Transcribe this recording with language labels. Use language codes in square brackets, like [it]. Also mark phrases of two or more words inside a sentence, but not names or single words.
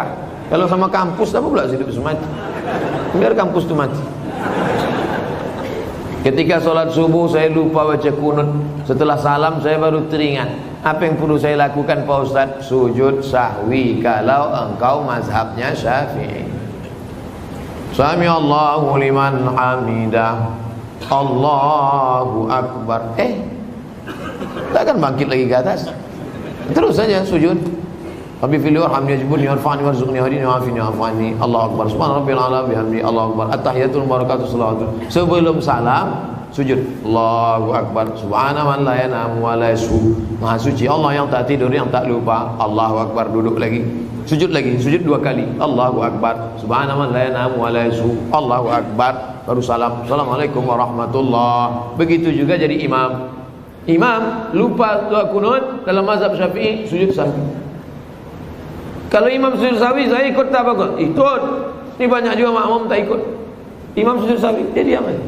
[ms] Kalau sama kampus apa pula sehidup semati? Biar kampus itu mati. Ketika sholat subuh saya lupa baca kunut. Setelah salam saya baru teringat. Apa yang perlu saya lakukan Pak Ustaz? Sujud sahwi kalau engkau mazhabnya Syafi'i. [ar] سمع الله لمن حمده. الله أكبر. [ms] Takkan bangkit lagi ke atas. Terus saja sujud. [ar] رب اغفر لي وارحمني واجبرني وارفعني وارزقني واهدني وعافني وعافاني. الله أكبر. سبحان ربي الأعلى وبحمده. الله أكبر. التحيات بركاته صلوات. [ms] Sebelum salam sujud. [ar] الله أكبر. سبحان من لا ينام ولا يسهو. [ms] Maha suci Allah yang tak tidur, yang tak lupa. [ar] الله أكبر. [ms] Duduk lagi. Sujud lagi, sujud 2 kali. [ar] الله أكبر. سبحان الله لا ينام ولا يسهو. الله أكبر. [ms] Baru salam. [ar] السلام عليكم ورحمة الله. [ms] Begitu juga jadi imam. Imam lupa doa kunut dalam mazhab Syafi'i, sujud sahwi. Kalau imam sujud sahwi, saya ikut tak apa? Ikut. Ini banyak juga makmum tak ikut. Imam sujud sahwi, dia diam aja.